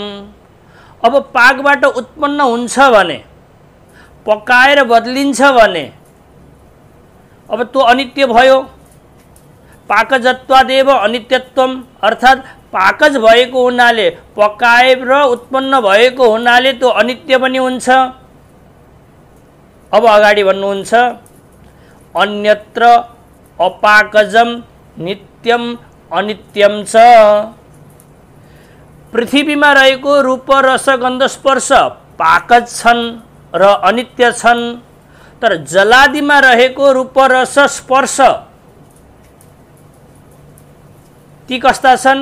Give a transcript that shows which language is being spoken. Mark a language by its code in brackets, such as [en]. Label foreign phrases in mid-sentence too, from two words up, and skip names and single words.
[ne] अब पाकबाट उत्पन्न हुन्छ भने, पकाएर बदलिन्छ भने अब त्यो अनित्य भयो। [sa] पाकजत्वादेव अनित्यत्वम, [ne] अर्थात् पाकज भएको हुनाले, पकाएर उत्पन्न भएको हुनाले त्यो अनित्य पनि हुन्छ। अब अगाडि भन्नुहुन्छ [sa] अन्यत्र अपाकजम नित्यम अनित्यम च। [ne] पृथ्वीमा रहेको रूप रस गन्ध स्पर्श पाकज छन् र अनित्य छन्, तर जलादिमा रहेको रूप रस स्पर्श ती कस्ता छन्?